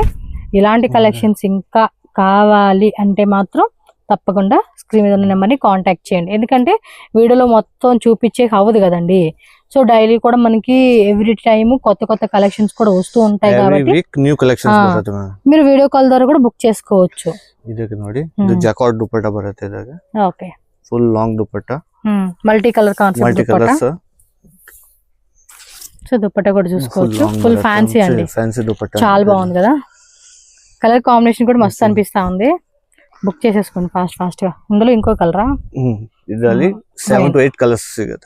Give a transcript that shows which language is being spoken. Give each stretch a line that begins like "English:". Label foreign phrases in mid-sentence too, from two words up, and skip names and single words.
Telugu: ఇలాంటి కలెక్షన్స్ ఇంకా కావాలి అంటే మాత్రం తప్పకుండా స్క్రీన్ మీద ఉన్న నెంబర్ని కాంటాక్ట్ చేయండి. ఎందుకంటే వీడియోలో మొత్తం చూపించే అవ్వదు కదండి. సో డైలీ కూడా మనకి
English: every time
Telugu: కొత్త కొత్త కలెక్షన్స్ కూడా వస్తూ ఉంటాయి కాబట్టి మీరు
English: video call
Telugu: ద్వారా కూడా బుక్ చేసుకోవచ్చు.
Kannada: ನೋಡಿ ಇದು ಜಾಕಾರ್ಡ್ ದುಪಟ್ಟ ಬರುತ್ತೆ. ಇದಾಗ
Telugu: ఓకే,
English: full long
Kannada: ದುಪಟ್ಟ,
English: multi colour concept
Telugu: దుపట్టా. సో దుపట్టా కూడా చూసుకోవచ్చు,
English: full fancy
Telugu: అండి. ఫ్యాన్సీ దుపట్టా చాలా బాగుంది కదా.
English: colour combination
Telugu: కూడా మస్తు అనిపిస్తా ఉంది. బుక్ చేసేసుకోండి ఫాస్ట్ గా. ఇందులో ఇంకో కలరా?
Kannada: ಇದರಲ್ಲಿ 7 to 8 కలర్స్ ಸಿಗುತ್ತೆ.